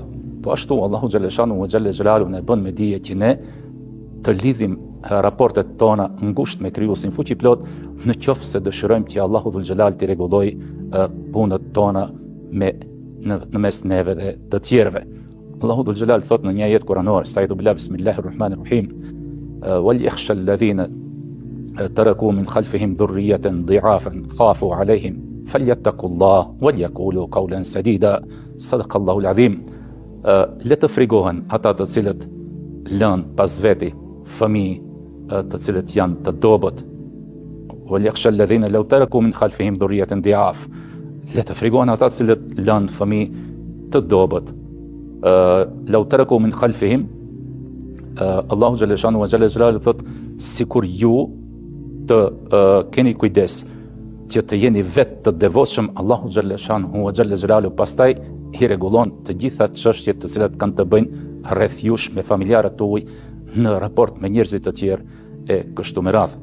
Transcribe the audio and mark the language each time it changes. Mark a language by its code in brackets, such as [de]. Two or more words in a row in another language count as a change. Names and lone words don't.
[sq] Po ashtu Allahu [ar] جل شأنه وجل جلاله [sq] ne bën me dije që ne të lidhim raportet tona ngushtë me krijuesin fuqiplot, në qoftë se dëshirojmë që Allahu [ar] ذو الجلال [sq] t'i rregulloj punët tona në mes neve dhe të tjerëve. Allahu [ar] ذو الجلال [sq] thot në një ajet kuranor: [ar] "أستعيذ بالله بسم الله الرحمن الرحيم. وليخش الذين تركوا من خلفهم ذرية ضعافا خافوا عليهم فليتقوا الله وليقولوا قولا سديدا." صدق الله العظيم. [sq] Le të frigohen ata të cilët lën pas veti fëmijë të cilët janë të dobët. [ar] وليخش الذين لو تركوا من خلفهم ذرية ضعاف. [sq] Le të frigohen ata të cilët lën fëmijë të dobët. [ar] لو تركوا من خلفهم, [sq] Allahu [ar] جل شأنه وجل جلاله [sq] thot: sikur ju të keni kujdes që të jeni vetë të devotshëm, Allahu [ar] جل شأنه وجل جلاله [sq] pastaj i rregullon të gjitha çështjet të cilat kanë të bëjnë rreth jush, me familjarët tuaj, në raport me njerëzit të tjerë e kështu me radhë.